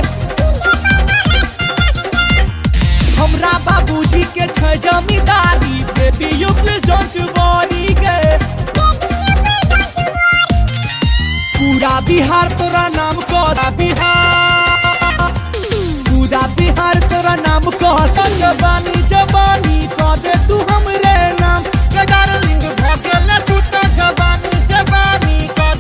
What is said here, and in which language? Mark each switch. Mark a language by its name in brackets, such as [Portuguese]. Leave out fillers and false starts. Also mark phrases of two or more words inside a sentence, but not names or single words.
[Maithili] हमरा बाबूजी के छै जमींदारी [English] baby you please don't worry [Maithili] गे पूरा बिहार तोरा नाम कह पूरा बिहार तोरा नाम कह जवानी कह दे तू हमरे नाम के डार्लिंग भगेला तू तो जवानी